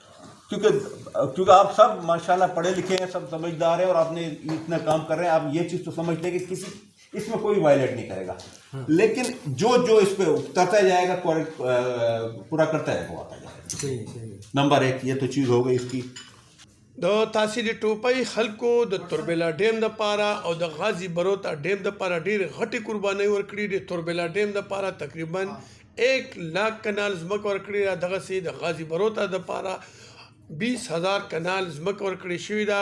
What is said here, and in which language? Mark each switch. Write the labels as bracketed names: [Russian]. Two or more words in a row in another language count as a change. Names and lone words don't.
[Urdu] کیونکہ آپ سب ماشاءاللہ پڑھے لکھے ہیں، سب سمجھدار ہیں، اور آپ نے اتنا کام کر رہے ہیں، آپ یہ چیز تو سمجھتے ہیں کہ کسی اس میں کوئی وائلیٹ نہیں کرے گا. لیکن جو اس پہ اترتا جائے گا پورا کرتا ہے وہ آتا جائے گا. نمبر 1 یہ تو چیز ہو گئی اس کی. [Pashto] د تحصیل ټوپۍ خلکو د توربېلا ډیم د پاره او د غازی بروتا ډیم د پاره ډېرې غټې قربانۍ ورکړي. د توربېلا ډیم د پاره تقریبا 1,00,000 کنال ځمکه ورکړې ده. دغسې د غازی بروتا د پاره 20,000 کنال ځمکه ورکړې شوې ده.